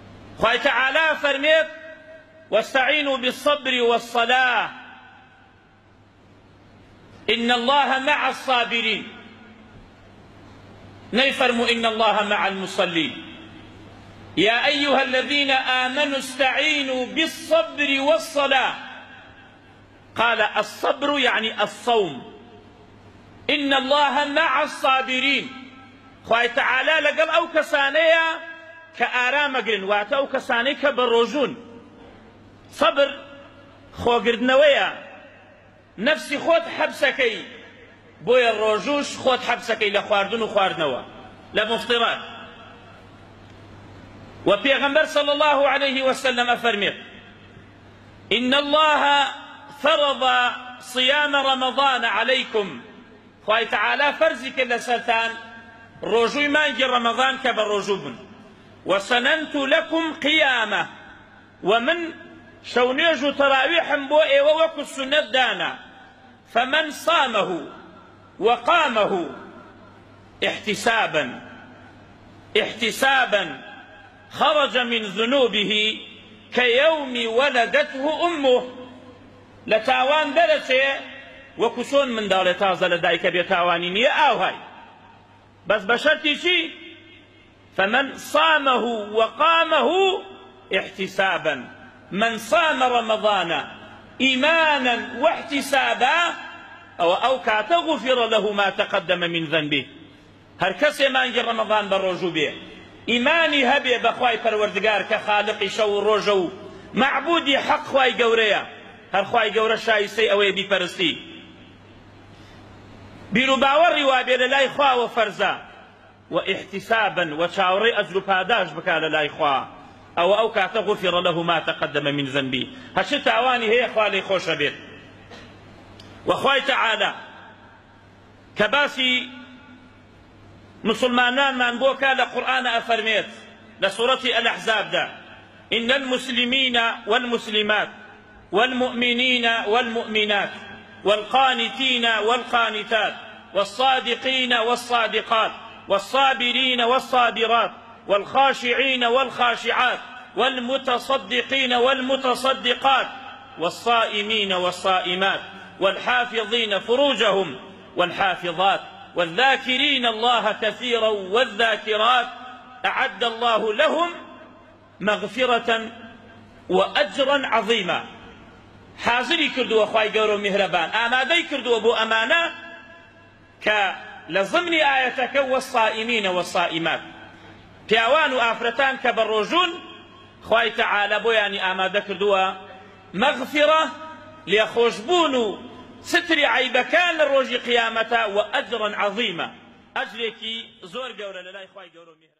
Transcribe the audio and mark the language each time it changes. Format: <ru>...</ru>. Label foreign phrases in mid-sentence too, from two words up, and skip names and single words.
<ar>خوای تعالی فرمێت واستعینوا بالصبر والصلاة إن الله مع الصابرين، نيفرموا إن الله مع المصلين. يا أيها الذين آمنوا استعينوا بالصبر والصلاة، قال الصبر يعني الصوم، إن الله مع الصابرين.</ar> <ckb>خوای تعالی لەگەڵ ئەو کەسانەیە کە ئارامەگرن، واتە ئەو کەسانەی کە بەڕۆژوون. سەبر خۆگردنەوەیە، نەفسی خۆت حەبسەکەی، بۆیە ڕۆژوش خۆت حەبسەکەی لە خواردن و خواردنەوە لە مفطرات.</ckb> <ar>و پێغەمبەر صلى الله عليه وسلم أفرمي إن الله فرض صيام رمضان عليكم،</ar> <ckb>خوای تعالی فەرزی کرد لەسەرتان ڕۆژووی مانگی ڕەمەضان کە بە ڕۆژوو بن.</ckb> <ar>وسننت لكم قيامه،</ar> <ckb>ومن شەونێژ و تەراویحم بۆ ئێوە وەکو سنەت دانا.</ckb> <ar>فمن صامه وقامه احتسابا خرج من ذنوبه كيوم ولدته أمه.</ar> <ckb>لتاوان دەرەچێ وەکو چۆن منداڵێ تازە لە دایکە بێ تاوانی نییە ئاوهای، بەس بە شەرتی چی؟</ckb> <ar>فمن صامه وقامه احتسابا، من صام رمضان إيمانا واحتسابا أو كات غفر له ما تقدم من ذنبه.</ar> <ckb>هر کەسێ مانگی ڕەمەضان بە ڕۆژوو بێ، ئیمانی هەبێ بەخوای پەروەردگار کە خالقی شەو و ڕۆژە و معبودی حەق خوای گەورەیە، هەر خوای گەورە شایستەی ئەوەیە بیپەرستی. بیر و باوەڕی وابێ لە لای خواوە فەرزە، و احتسابا و چاوەڕێی ئەجر و پاداش بکا لە لای خوا، ئەو کاتە</ckb> <ar>غفر له ما تقدم من ذنبه.</ar> <ckb>هەرچی تاوانی هەیە خوا لێی خۆشە بێت. و خوای تعالی کە باسی مسلمانانمان بۆ کا لە قورئانە ئەفەرمێت لە سوورەتی الأحزاب دا</ckb> <ar>إن المسلمين والمسلمات والمؤمنين والمؤمنات والقانتين والقانتات والصادقين والصادقات والصابرين والصابرات والخاشعين والخاشعات والمتصدقين والمتصدقات والصائمين والصائمات والحافظين فروجهم والحافظات والذاكرين الله كثيرا والذاكرات أعد الله لهم مغفرة وأجرا عظيما.</ar> <ckb>حاضری کردووە خوای گەورە و میهرەبان، ئامادەی کردووە بۆ ئەمانە کە لە ضمنی ئایەتەکە</ckb> <ar>والصائمین والصائمات،</ar> <ckb>پیاوان و ئافرەتان کە بە ڕۆژوون، خوای تەعالە بۆیانی ئامادە کردووە مەغفرە، لێخۆشبوون و ستری عیبەکان لە ڕۆژی قیامەتە،</ckb> <ar>و ئەجرا عەظیما،</ar> <ckb>ئەجرێکی زۆر گەورە لە لای خوای گەورە و میهرەبان.</ckb>